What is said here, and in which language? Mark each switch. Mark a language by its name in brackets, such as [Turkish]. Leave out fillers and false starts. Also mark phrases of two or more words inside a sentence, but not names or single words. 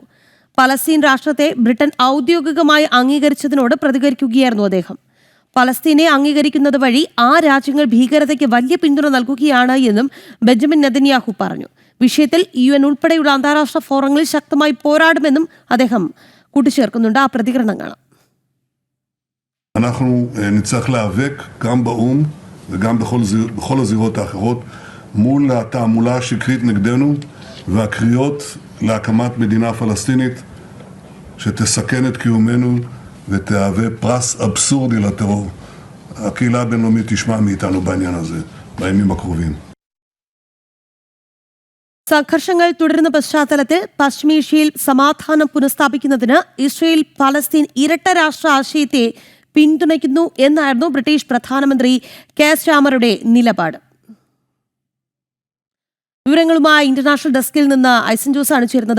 [Malayalam] പലസ്തീൻ രാഷ്ട്രത്തെ ബ്രിട്ടൻ ഔദ്യോഗികമായി അംഗീകരിച്ചതിനോട് പ്രതികരിക്കുകയായിരുന്നു അദ്ദേഹം. പലസ്തീനെ അംഗീകരിക്കുന്നത് വഴി ആ രാജ്യങ്ങൾ ഭീകരതയ്ക്ക് വലിയ പിന്തുണ നൽകുകയാണ് എന്നും ബെഞ്ചമിൻ നെതന്യാഹു പറഞ്ഞു. വിഷയത്തിൽ UN ഉൾപ്പെടെയുള്ള അന്താരാഷ്ട്ര ഫോറങ്ങളിൽ ശക്തമായി പോരാടുമെന്നും അദ്ദേഹം കൂട്ടിച്ചേർക്കുന്നുണ്ട്. ആ പ്രതികരണം കാണാം. [Hebrew] אנחנו נצטרך להיאבק גם באו"ם וגם בכל הזירות האחרות מול התעמולה השקרית נגדנו והקריאות להקמת מדינה פלסטינית שתסכן את קיומנו ותהווה פרס אבסורדי לטרור. הקהילה הבינלאומית תשמע מאיתנו בעניין הזה בימים הקרובים. [Malayalam] സംഘർഷങ്ങൾ തുടരുന്ന പശ്ചാത്തലത്തിൽ പശ്ചിമേഷ്യയിൽ സമാധാനം പുനഃസ്ഥാപിക്കുന്നതിന് ഇസ്രയേൽ പലസ്തീൻ ഇരട്ട രാഷ്ട്ര ആശയത്തെ പിന്തുണയ്ക്കുന്നു എന്നായിരുന്നു ബ്രിട്ടീഷ് പ്രധാനമന്ത്രി കെയർ സ്റ്റാമറുടെ നിലപാട്. വിവരങ്ങളുമായി ഇന്റർനാഷണൽ ഡെസ്കിൽ നിന്ന് ഐസൺ ജോസാണ് ചേരുന്നത്.